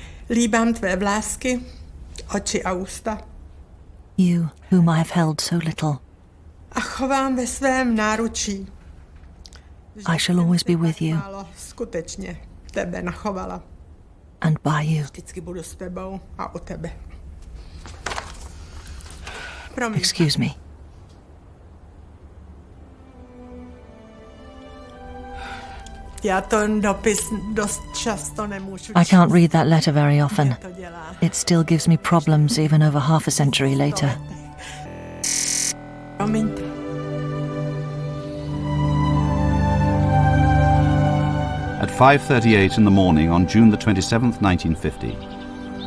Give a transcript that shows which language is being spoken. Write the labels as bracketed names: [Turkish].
[Czech] Líbám tvé vlásky, oči a ústa. [English] You, whom I have held so little. [Czech] A chovám ve svém náručí. [English] I shall always be with you. [Czech] Skutečně tebe nachovala. [English] And by you. [Czech] Vždycky budu s tebou a u tebe. [English] Excuse me. [Czech] Já ten dopis dost často nemůžu [English] I can't read that letter very often. It still gives me problems even over half a century later. At 5:38 in the morning on June the 27th, 1950,